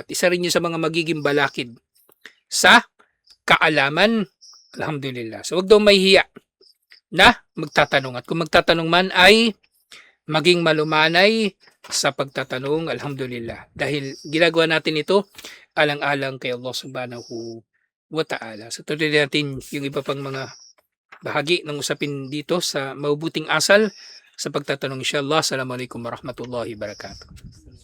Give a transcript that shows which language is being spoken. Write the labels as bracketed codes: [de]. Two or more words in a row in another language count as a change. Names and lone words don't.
[tl] Isa rin yun sa mga magiging balakid sa kaalaman. Alhamdulillah. So, huwag daw mahihiya na magtatanong. At kung magtatanong man ay maging malumanay sa pagtatanong, alhamdulillah. Dahil ginagawa natin ito alang-alang kay Allah [ar] سبحانه وتعالى. [tl] So tuloy natin yung iba pang mga bahagi ng usapin dito sa mabubuting asal sa pagtatanong insyaAllah. [ar] السلام عليكم ورحمة الله وبركاته.